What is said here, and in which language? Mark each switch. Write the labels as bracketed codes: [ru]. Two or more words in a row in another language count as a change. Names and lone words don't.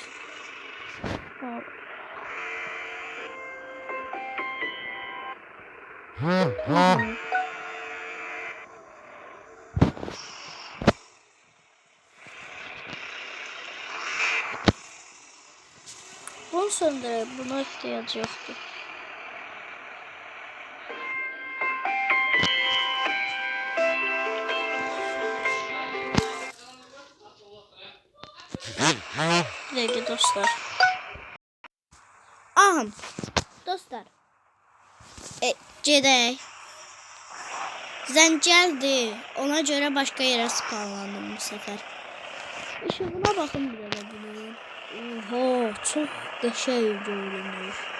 [tr] Al. Bunu söndüreyim. Buna ihtiyacı yoktu. Bir dakika dostlar. [az] Ahım. Dostlar. Gedək. Zəncəldir. Ona görə başqa yerə spawnlandım bu səfər. İşığına baxın bir də bunu. Oho, çox qəşəng görünür.